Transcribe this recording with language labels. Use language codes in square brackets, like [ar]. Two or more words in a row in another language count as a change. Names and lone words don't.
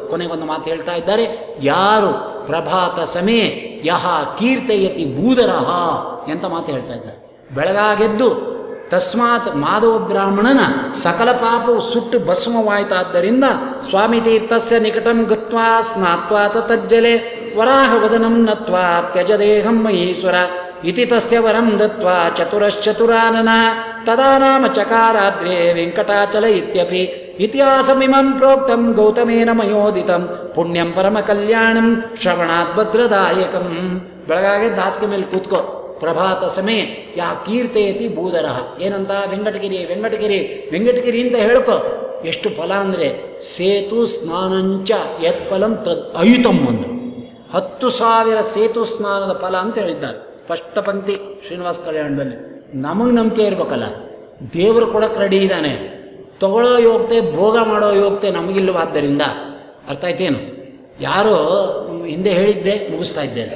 [kn] ಕೊನೆಗೊಂದು ಮಾತು ಹೇಳ್ತಾ ಇದ್ದಾರೆ, ಯಾರು [sa] ಪ್ರಭಾತ ಸಮೇ ಯಹ ಕೀರ್ತಯತಿ ಭೂಧರಹ [kn] ಎಂತ ಮಾತು ಹೇಳ್ತಾ ಇದ್ದಾರೆ. [sa] ಬೆಳಗಾಗೆದ್ದು ತಸ್ಮಾತ್ [kn] ಮಾಧವ ಬ್ರಾಹ್ಮಣನ ಸಕಲ ಪಾಪವು ಸುಟ್ಟು ಭಸ್ಮವಾಯಿತಾದ್ದರಿಂದ [sa] ಸ್ವಾಮಿ ತೀರ್ಥಸ್ಯ ನಿಕಟಂ ಗತ್ವಾ ಸ್ನಾತ್ವಾ ತಜ್ಜಲೆ ವರಾಹವದನಂ ನತ್ವಾ ತ್ಯಜದೇಹಂ ಮಹೇಶ್ವರ ಇತಿ ತಸ್ಯ ವರಂ ದತ್ವಾ ಚತುರಶ್ಚತುರಾನನ ತದಾ ನಾಮ ಚಕಾರಾದ್ರೇ ವೆಂಕಟಾಚಲ ಇತ್ಯಪಿ ಇತಿಹಾಸಮಿಮಂ ಪ್ರೋಕ್ತಂ ಗೌತಮೇನ ಮಯೋದಿತಂ ಪುಣ್ಯಂ ಪರಮ ಕಲ್ಯಾಣಂ ಶ್ರವಣಾತ್ ಭದ್ರದಾಯಕಂ. [kn] ಬೆಳಗಾಗೆ ದಾಸಿಗೆ ಮೇಲೆ ಕೂತ್ಕೋ. [sa] ಪ್ರಭಾತ ಸಮಯ ಯಾ ಕೀರ್ತಯತಿ ಭೂಧರಃ [kn] ಏನಂತ ವೆಂಕಟಗಿರಿ ವೆಂಕಟಗಿರಿ ವೆಂಕಟಗಿರಿ ಅಂತ ಹೇಳ್ಕೊ. ಎಷ್ಟು ಫಲ ಅಂದರೆ [sa] ಸೇತು ಸ್ನಾನಂಚ ಯತ್ ಫಲಂ ತದ್ ಅಯುತಂ [kn] ಅಂದರು. 10,000 ಸೇತು ಸ್ನಾನದ ಫಲ ಅಂತ ಹೇಳಿದ್ದಾರೆ ಸ್ಪಷ್ಟ ಪಂಕ್ತಿ ಶ್ರೀನಿವಾಸ ಕಲ್ಯಾಣದಲ್ಲಿ. ನಮಗೆ ನಂಬಿಕೆ ಇರಬೇಕಲ್ಲ, ದೇವರು ಕೊಡಕ್ಕೆ ರೆಡಿ ಇದ್ದಾನೆ. ತಗೊಳ್ಳೋ ಯೋಗ್ಯತೆ ಭೋಗ ಮಾಡೋ ಯೋಗ್ಯತೆ ನಮಗಿಲ್ಲವಾದ್ದರಿಂದ ಅರ್ಥ ಆಯ್ತೇನು? ಯಾರೋ ಹಿಂದೆ ಹೇಳಿದ್ದೆ ಮುಗಿಸ್ತಾ ಇದ್ದೇನೆ.